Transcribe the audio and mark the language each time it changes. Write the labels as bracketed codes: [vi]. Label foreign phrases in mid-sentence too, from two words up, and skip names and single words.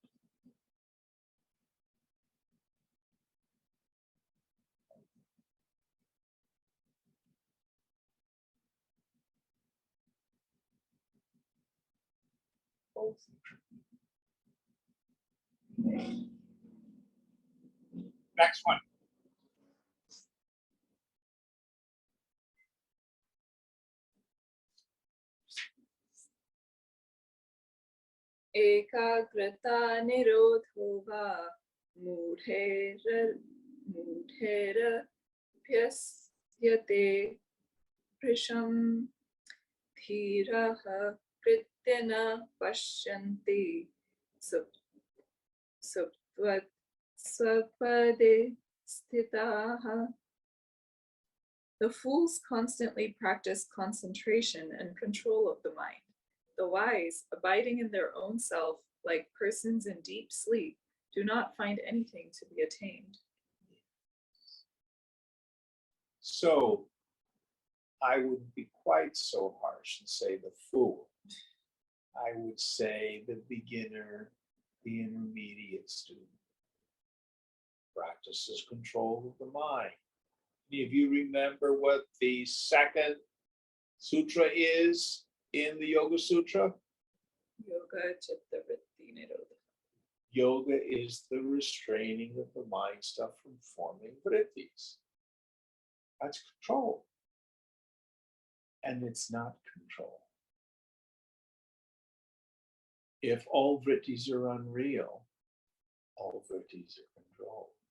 [en] Both are true. Next one. [sa] एकाग्रता निरोधो वा मूढैर अभ्यस्यते भृशम् धीराः कृत्यं न पश्यन्ति सुप्तवत् स्वपदे स्थिताः. [en] The fools constantly practice concentration and control of the mind. The wise, abiding in their own self, like persons in deep sleep, do not find anything to be attained. So I wouldn't be quite so harsh and say the fool. I would say the beginner, the intermediate student practices control of the mind. If you remember what the second sutra is in the Yoga Sutra, [sa] योग चित्त वृत्ति निरोध. [en] yoga is the restraining of the mind stuff from forming vrittis. That's control. And it's not control. If all vrittis are unreal, all vrittis are controlled.